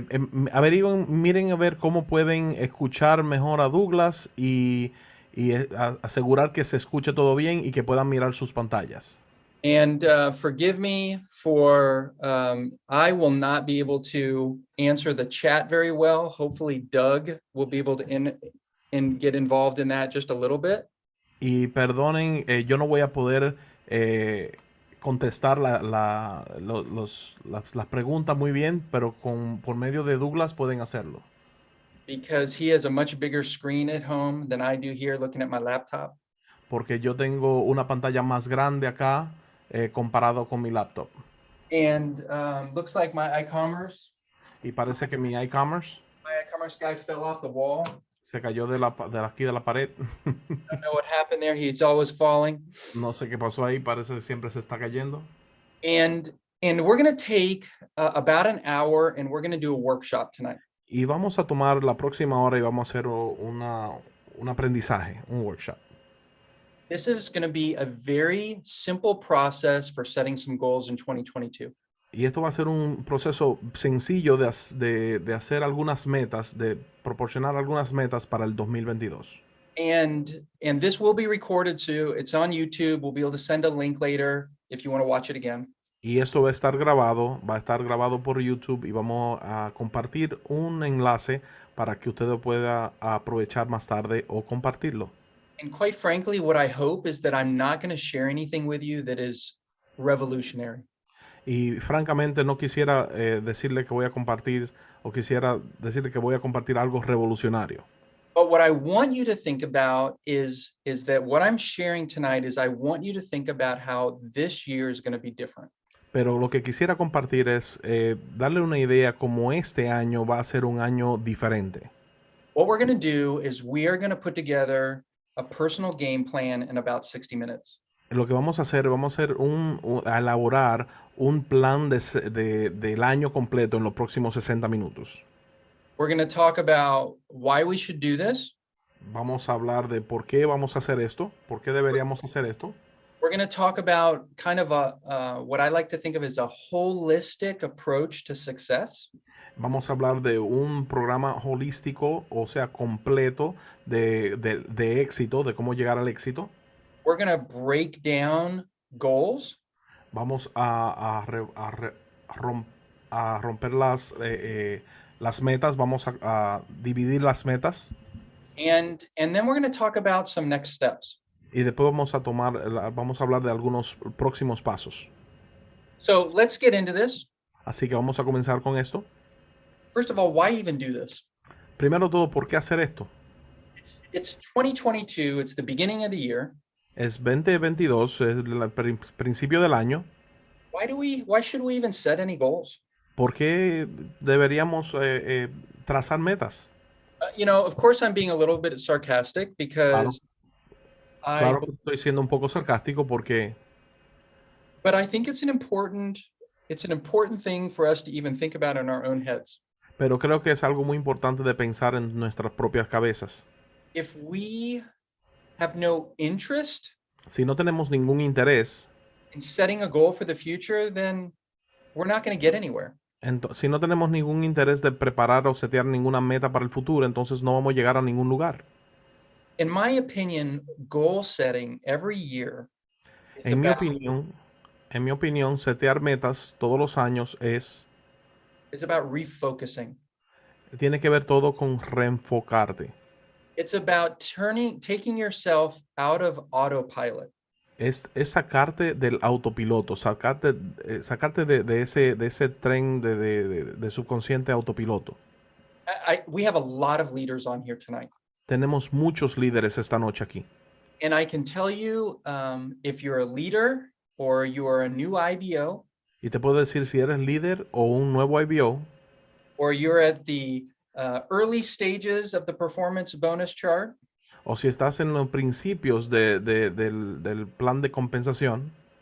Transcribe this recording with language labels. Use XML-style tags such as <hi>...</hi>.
<es>Miren a ver cómo pueden escuchar mejor a Douglas y asegurar que se escuche todo bien y que puedan mirar sus pantallas.</es> <en>And forgive me for, I will not be able to answer the chat very well. Hopefully Doug will be able to get involved in that just a little bit.</en> <es>Y perdonen, yo no voy a poder contestar las preguntas muy bien, pero por medio de Douglas pueden hacerlo.</es> <en>Because he has a much bigger screen at home than I do here looking at my laptop.</en> <es>Porque yo tengo una pantalla más grande acá comparado con mi laptop.</es> <en>And looks like my iCommerce.</en> <es>Y parece que mi iCommerce</es> <en>guy fell off the wall.</en> <es>se cayó de aquí de la pared.</es> <en>I don't know what happened there. He's always falling.</en> <es>No sé qué pasó ahí, parece que siempre se está cayendo.</es> <en>And we're going to take about an hour and we're going to do a workshop tonight.</en> <es>Y vamos a tomar la próxima hora y vamos a hacer un aprendizaje, un workshop.</es> <en>This is going to be a very simple process for setting some goals in 2022.</en> <es>Y esto va a ser un proceso sencillo de hacer algunas metas, de proporcionar algunas metas para el 2022.</es> <en>And this will be recorded too. It's on YouTube. We'll be able to send a link later if you want to watch it again.</en> <es>Y esto va a estar grabado por YouTube y vamos a compartir un enlace para que usted pueda aprovechar más tarde o compartirlo.</es> <en>And quite frankly, what I hope is that I'm not going to share anything with you that is revolutionary.</en> <es>Y francamente no quisiera decirle que voy a compartir o quisiera decirle que voy a compartir algo revolucionario.</es> <en>But what I want you to think about is that what I'm sharing tonight is I want you to think about how this year is going to be different.</en> <es>Pero lo que quisiera compartir es darle una idea como este año va a ser un año diferente.</es> <en>What we're going to do is we are going to put together a personal game plan in about 60 minutes.</en> <es>Lo que vamos a hacer a elaborar un plan del año completo en los próximos 60 minutos.</es> <en>We're going to talk about why we should do this.</en> <es>Vamos a hablar de por qué vamos a hacer esto, por qué deberíamos hacer esto.</es> <en>We're going to talk about kind of what I like to think of as a holistic approach to success.</en> <es>Vamos a hablar de un programa holístico, o sea, completo de éxito, de cómo llegar al éxito.</es> <en>We're going to break down goals.</en> <es>Vamos a romper las metas, vamos a dividir las metas.</es> <en>And then we're going to talk about some next steps.</en> <es>Y después vamos a hablar de algunos próximos pasos.</es> <en>So let's get into this.</en> <es>Así que vamos a comenzar con esto.</es> <en>First of all, why even do this?</en> <es>Primero todo, ¿por qué hacer esto?</es> <en>It's 2022. It's the beginning of the year.</en> <es>Es 2022, es el principio del año.</es> <en>Why should we even set any goals?</en> <es>¿Por qué deberíamos trazar metas?</es> <en>You know, of course, I'm being a little bit sarcastic because</en> <es>Claro que estoy siendo un poco sarcástico porque</es> <en>but I think it's an important thing for us to even think about in our own heads.</en> <es>Pero creo que es algo muy importante de pensar en nuestras propias cabezas.</es> <en>If we have no interest</en> <es>Si no tenemos ningún interés</es> <en>in setting a goal for the future, then we're not going to get anywhere.</en> <es>si no tenemos ningún interés de preparar o setear ninguna meta para el futuro, entonces no vamos a llegar a ningún lugar.</es> <en>In my opinion, goal setting every year</en> <es>En mi opinión, setear metas todos los años</es> <en>is about refocusing.</en> <es>tiene que ver todo con reenfocarte.</es> <en>It's about taking yourself out of autopilot.</en> <es>Es sacarte del autopiloto, sacarte de ese tren de subconsciente autopiloto.</es> <en>We have a lot of leaders on here tonight.</en> <es>Tenemos muchos líderes esta noche aquí.</es> <en>And I can tell you, if you're a leader or you are a new IBO,</en> <es>Y te puedo decir si eres líder o un nuevo IBO,</es> <en>or you're at the early stages of the performance bonus chart,</en> <es>o si estás en los principios del plan de compensación,</es>